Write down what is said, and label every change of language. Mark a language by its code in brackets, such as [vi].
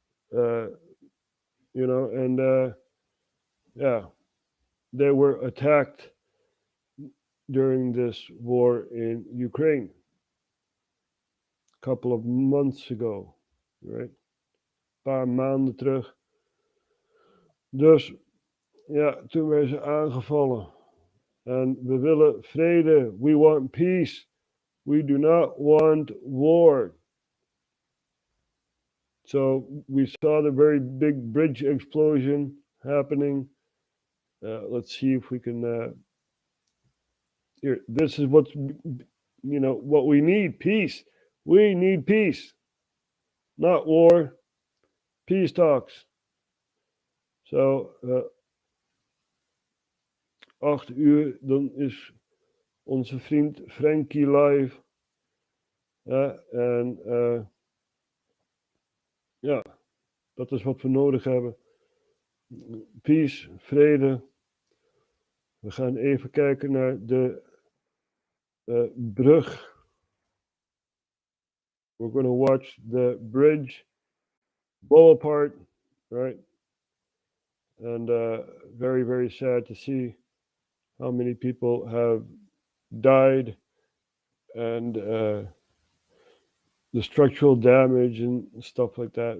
[en] You know, and yeah, they were attacked during this war in Ukraine a couple of months ago, right? [nl] Een paar maanden terug. Dus ja, toen werden ze aangevallen. En we willen vrede. [en] We want peace. We do not want war. So we saw the very big bridge explosion happening. Let's see if we can. Here, this is what, you know, what we need: peace. We need peace, not war. Peace talks. [nl] So 8 uur, dan is onze vriend Frankie live. En ja, dat is wat we nodig hebben. Peace, vrede. We gaan even kijken naar de brug. [en] We're going to watch the bridge blow apart, right? And very, very sad to see how many people have died, and the structural damage and stuff like that.